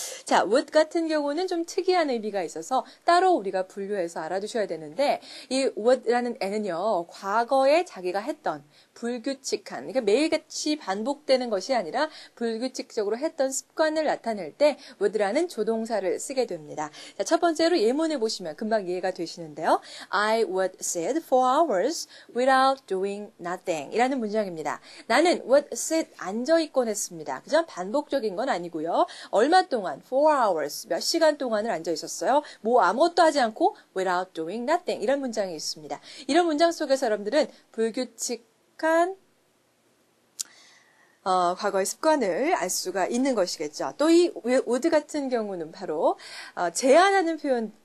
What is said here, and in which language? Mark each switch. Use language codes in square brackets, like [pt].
[ko] 자, would 같은 경우는 좀 특이한 의미가 있어서 따로 우리가 분류해서 알아두셔야 되는데 이 would라는 애는요, 과거에 자기가 했던 불규칙한, 그러니까 매일같이 반복되는 것이 아니라 불규칙적으로 했던 습관을 나타낼 때 would라는 조동사를 쓰게 됩니다. 자, 첫 번째로 예문을 보시면 금방 이해가 되시는데요. [en] I would sit for hours without doing nothing [ko] 이라는 문장입니다. 나는 would sit 앉아있곤 했습니다. 그죠? 반복적인 건 아니고요. 얼마 동안? 4 hours 몇 시간 동안을 앉아있었어요. 아무것도 하지 않고 without doing nothing 이런 문장이 있습니다. 이런 문장 속에서 여러분들은 불규칙한 과거의 습관을 알 수가 있는 것이겠죠. 또 이 would 같은 경우는 바로 제안하는 표현